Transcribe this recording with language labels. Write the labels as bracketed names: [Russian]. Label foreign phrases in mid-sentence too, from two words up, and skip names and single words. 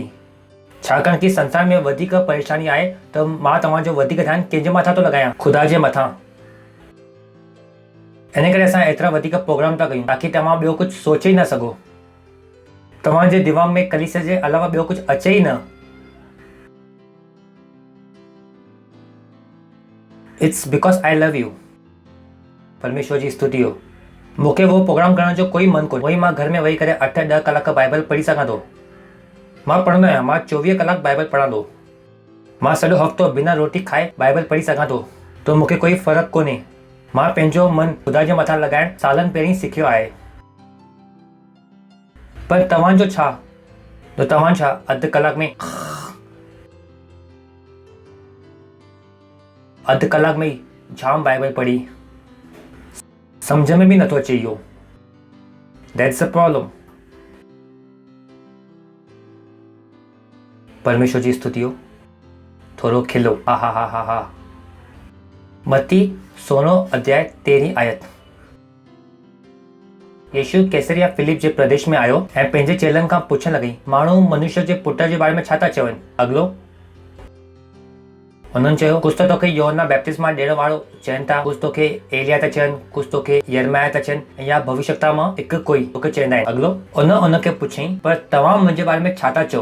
[Sindhi] छाकाणि कि संसार में वधीक परेशानी आहे त मां तव्हांजो वधीक ध्यानु कंहिंजे मथां थो लॻायां, ख़ुदा जे मथां। इन करे असां एतिरा वधीक प्रोग्राम था कयूं ताकि तव्हां ॿियो कुझु सोचे ई न सघो। तव्हांजे दिमाग़ में कलीसिया जे अलावा ॿियो कुझु अचे ई न। [English] It's because I love you. [Sindhi] परमेश्वर जी स्तुति हो। मूंखे वो प्रोग्राम करण जो कोई मन कोन्हे। वही मां घर में वेही करे 8-10 कलाक बाइबल पढ़ी सघां थो। मां पढ़ंदो आहियां, मां 24 कलाक बाइबल पढ़ां थो। मां सॼो हफ़्तो बिना रोटी खाए बाइबल पढ़ी सघां थो, तो मूंखे कोई फ़र्क़ु कोन्हे। मां पंहिंजो मन ख़ुदा जे मथां लॻाइण सालनि पहिरीं सिखियो आहे। पर तव्हांजो छा? तो तव्हां छा अधु कलाक में अधु कलाक में ई जाम बाइबल पढ़ी, सम्झ में बि नथो अचे इहो। [English] That's a problem. [Sindhi] परमेश्वर जी स्तुति हो। थोरो खिलो। हा हा हा हा हा। मत्ती 16 अध्याय 13 आयत। यीशु कैसरिया फिलिप जे प्रदेश में आयो ऐं पंहिंजे चेलनि खां पुछण लॻई, माण्हू मनुष्य जे पुट जे बारे में छा था चवनि? अॻिलो उन्हनि चयो, कुझु त तोखे यूहन्ना बैप्टिस्मा ॾियण वारो चवनि था, कुझु तोखे एलिया था चवनि, कुझु तोखे यिर्मयाह था चवनि, या भविष्यवक्ता मां हिकु कोई तोखे चवंदा आहिनि। अॻिलो उनखे पुछईं, पर तव्हां मुंहिंजे बारे में छा था चओ?